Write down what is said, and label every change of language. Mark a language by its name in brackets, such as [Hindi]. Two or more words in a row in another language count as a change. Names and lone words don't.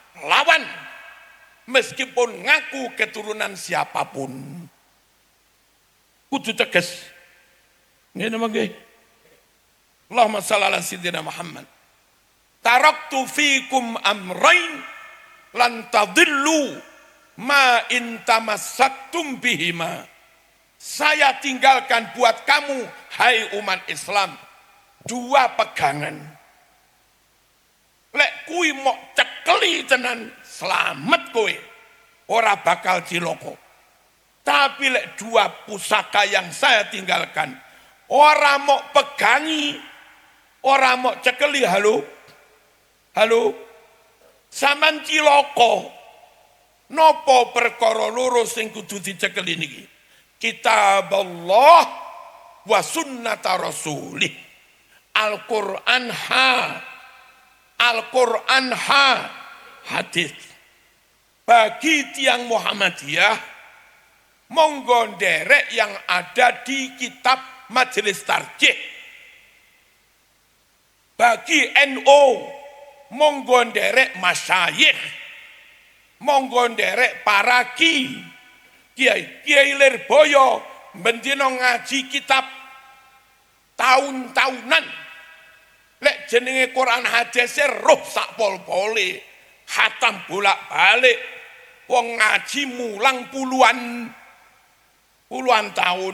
[Indonesian] lawan meskipun ngaku keturunan siapapun. [Javanese] Kudu tegas. Ngene mangke. [Arabic] اللهم صل على سيدنا محمد. تركت فيكم أمرين لن تضلوا ما إن تمسكتم بهما. [Indonesian] Saya tinggalkan buat kamu, hai umat Islam, dua pegangan. [Javanese] Lek kui mau cekeli tenan, selamat kowe, ora bakal ciloko. [Indonesian] Tapi lek dua pusaka yang saya tinggalkan, [Javanese] ora mau pegangi, ora mau cekeli, halo, sampean ciloko. Nopo perkara loro sing kudu dicekeli niki? [Arabic] كتاب الله وسنة رسوله. [Indonesian] Al-Quran hadis. Bagi [Javanese] tiang Muhammadiyah, monggo nderek [Indonesian] yang ada di kitab Majelis Tarjih. [Javanese] Bagi NU, monggo nderek masyayikh, monggo nderek para Kiai Lirboyo bendino ngaji kitab tahun-tahunan. Lek jenenge Quran hadis roh sak pol-pole, khatam bolak-balik, wong ngaji mulang puluhan tahun.